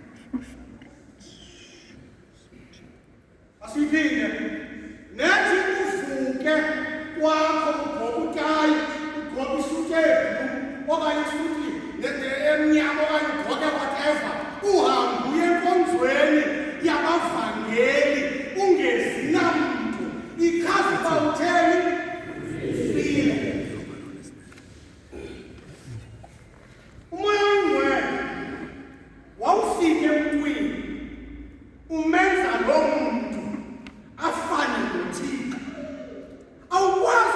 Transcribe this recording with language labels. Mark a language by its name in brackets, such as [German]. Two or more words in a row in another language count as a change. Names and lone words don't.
[Xhosa] Asiphinde nethi uvuke kwakho ngokucayi ugqoke isuti okanye isuti emnyama okanye ugqoke whatever uhambe uye enkonzweni yabavangeli ungezi namntu ikhazi uba utheni file umoya oyingcwele wawufike emntwini umenza lo muntu afane noThixo awukwazi